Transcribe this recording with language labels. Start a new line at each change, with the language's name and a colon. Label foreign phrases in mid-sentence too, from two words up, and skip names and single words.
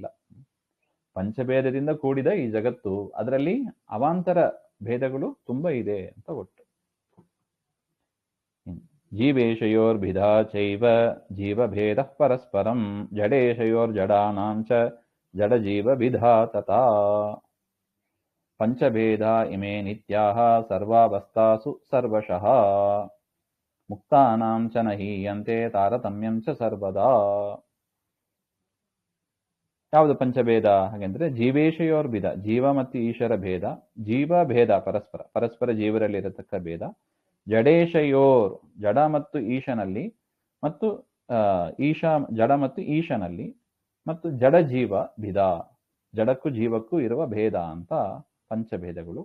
Kannada: ಪಂಚಭೇದದಿಂದ ಕೂಡಿದ ಈ ಜಗತ್ತು, ಅದರಲ್ಲಿ ಅವಾಂತರ ಭೇದಗಳು ತುಂಬಾ ಇದೆ ಅಂತ ಒಟ್ಟು.
Sanskrit: ಜೀವೇಶಯೋರ್ಭಿಧಾ ಚೈವ ಜೀವಭೇದ ಪರಸ್ಪರಂ ಜಡೇಶಯೋರ್ಜಡಾನಾಂಚ ಜಡಜೀವಭಿಧಾ ತಥಾ ಪಂಚಭೇದ ಇಮೇ ನಿತ್ಯಾಃ ಸರ್ವಾವಸ್ಥಾಸು ಸರ್ವಶಃ ಮುಕ್ತಾನಾಂ ಚ ನ ಹೀಯಂತೆ ತಾರತಮ್ಯಂ ಚ ಸರ್ವದಾ.
Kannada: ಯಾವುದು ಪಂಚಭೇದ ಹಾಗೆಂದ್ರೆ ಜೀವೇಶಯೋರ್ಭಿದ, ಜೀವ ಮತ್ತು ಈಶ್ವರ ಭೇದ, ಜೀವ ಭೇದ ಪರಸ್ಪರ ಜೀವರಲ್ಲಿರತಕ್ಕ ಭೇದ, ಜಡೇಶಯೋರ್ ಜಡ ಮತ್ತು ಈಶನಲ್ಲಿ, ಮತ್ತು ಜಡ ಮತ್ತು ಈಶನಲ್ಲಿ, ಮತ್ತು ಜಡ ಜೀವ ಭಿದ, ಜಡಕ್ಕೂ ಜೀವಕ್ಕೂ ಇರುವ ಭೇದ ಅಂತ ಪಂಚಭೇದಗಳು.